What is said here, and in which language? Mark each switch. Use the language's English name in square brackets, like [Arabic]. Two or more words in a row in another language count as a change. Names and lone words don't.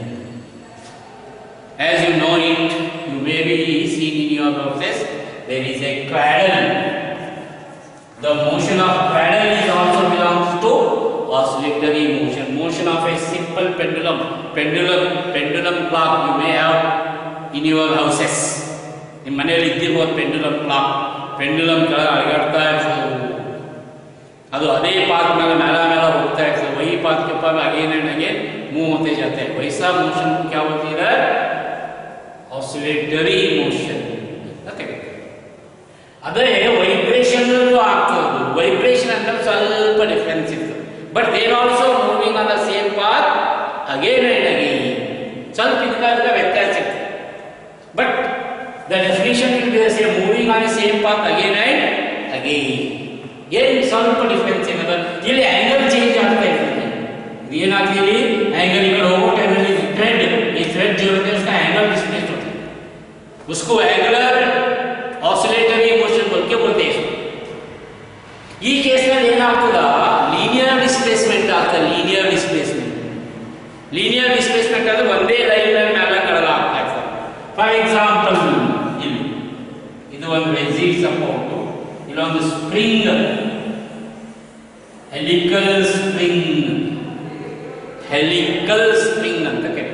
[English] As you know it, you may be seen in your boxes, there is a cradle. The motion of cradle is also belongs to oscillatory motion. Motion of a simple pendulum clock you may have in your houses. [Kannada] ನಿಮ್ಮ ಮನೆಯಲ್ಲಿ ಇದ್ದಿರಬಹುದು [English] pendulum clock. [Kannada] ಪೆಂಡುಲಮ್ ಕೆಳಗೆ ಅಲುಗಾಡ್ತಾ ಇರ್ತದೆ, ಅದು ಅದೇ ಪಾತ್ ಮೇಲೆ ಮೇಲೆ ಹೋಗ್ತಾ ಇರ್ತದೆ. [Hindi] वही पाथ के ऊपर [English] again and again [Hindi] मूव होते जाते हैं. वैसा मोशन को क्या बोलते हैं? [English] oscillatory motion. Okay, [Kannada] ಅದೇ ವೈಬ್ರೇಷನ್ ಆಗ್ತದೆ. ವೈಬ್ರೇಷನ್ ಅಂತ ಸ್ವಲ್ಪ ಡಿಫರೆನ್ಸ್ ಇರ್ತದೆ, [English] but they are also moving on the same path again and again. [Kannada] ಸ್ವಲ್ಪ ಇದಕ್ಕೆ ವ್ಯತ್ಯಾಸ ಇರ್ತದೆ, [English] but the definition will be the same, moving on the same path again and again. [Kannada] ಏನು ಸ್ವಲ್ಪ ಡಿಫರೆನ್ಸ್ ಏನದ, ಇಲ್ಲಿ ಆಂಗಲ್ ಚೇಂಜ್ ಆಗ್ತಾ ಇರ್ತದೆ. ಏನಾಗ್ತಿದೆ, ಆಂಗಲ್ ಈಗ ಹೋಗೋ ಟೈಮಲ್ಲಿ ಈ ಥ್ರೆಡ್ [Hindi] जो होता है उसका [English] angle displace [Hindi] होता है, उसको [English] angular oscillatory motion [Hindi] बोल के बोलते हैं. [Kannada] ಈ ಕೇಸ್ ನಲ್ಲಿ ಏನಾಗ್ತದ, [English] linear displacement [Kannada] ಆಗ್ತದೆ. [English] linear displacement [Kannada] ಅಂದ್ರೆ ಒಂದೇ ಲೈನ್ ಮೇಲೆ ಮೇಲೆ ಕೆಳಗೆ ಆಗ್ತಾ ಇರ್ತದೆ. [English] for example, [Kannada] ಇಲ್ಲಿ ಇದು ಒಂದು [English] rigid support, [Kannada] ಇಲ್ಲೊಂದು ಸ್ಪ್ರಿಂಗ್, [English] helical spring [Kannada] ಅಂತ ಕರೀತಾರೆ.